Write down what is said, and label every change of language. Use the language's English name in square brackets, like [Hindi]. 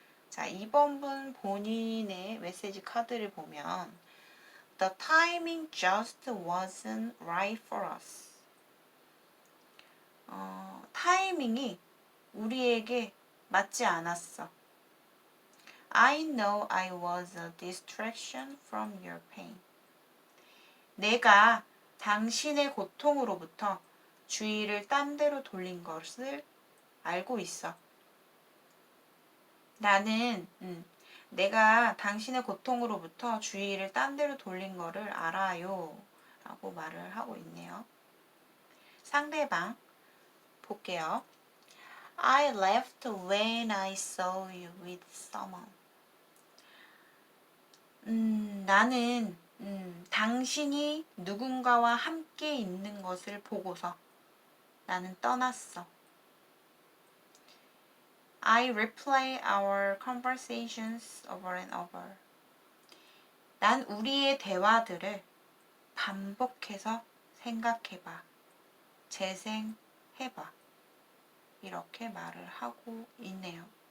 [Korean] 자, 2번 분 본인의 메시지 카드를 보면 [English] The timing just wasn't right for us. [Korean] 타이밍이 우리에게 맞지 않았어. [English] I know I was a distraction from your pain. [Korean] 내가 당신의 고통으로부터 주의를 딴 데로 돌린 것을 알고 있어. 나는 내가 당신의 고통으로부터 주의를 딴 데로 돌린 것을 알아요. 라고 말을 하고 있네요. 상대방 볼게요. [English] I left when I saw you with someone. [Korean] 나는 당신이 누군가와 함께 있는 것을 보고서 나는 떠났어. [English] I replay our conversations over and over. [Korean] 난 우리의 대화들을 반복해서 생각해봐. 재생해봐. 이렇게 말을 하고 있네요.